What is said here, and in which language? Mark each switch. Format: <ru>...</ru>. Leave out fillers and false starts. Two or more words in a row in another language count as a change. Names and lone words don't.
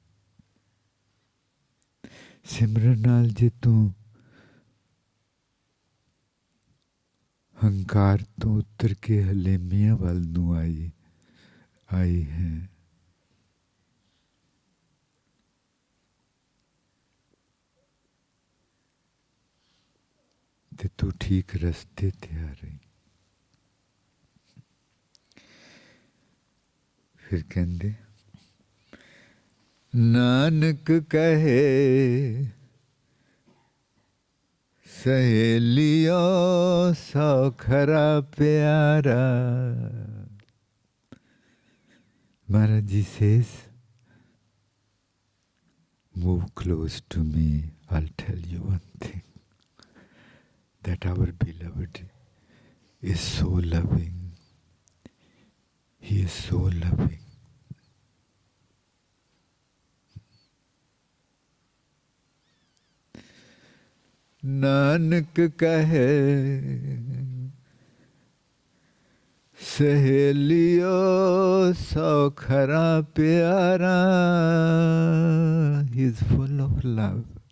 <pa>ਸਿਮਰਨ ਨਾਲ ਜੇ ਤੂੰ ਹੰਕਾਰ ਤੋਂ ਉਤਰ ਕੇ ਹਲੇਮੀਆਂ ਵੱਲ ਨੂੰ ਆਈ ਹੈ, ਤੇ ਤੂੰ ਠੀਕ ਰਸਤੇ ਤੇ ਆ ਰਹੀ। ਫਿਰ ਕਹਿੰਦੇ ਨਾਨਕ ਕਹੇ ਸਹੇਲੀਓ ਸੌਖਰਾ ਪਿਆਰਾ.</pa> <en>Maharaj Ji says, move close to me, I'll tell you one thing. That our beloved is so loving. He is so loving.</en> <pa>ਨਾਨਕ ਕਹੇ ਸਹੇਲੀਓ ਸੌਖਰਾ ਪਿਆਰਾ.</pa> <en>He is full of love.</en>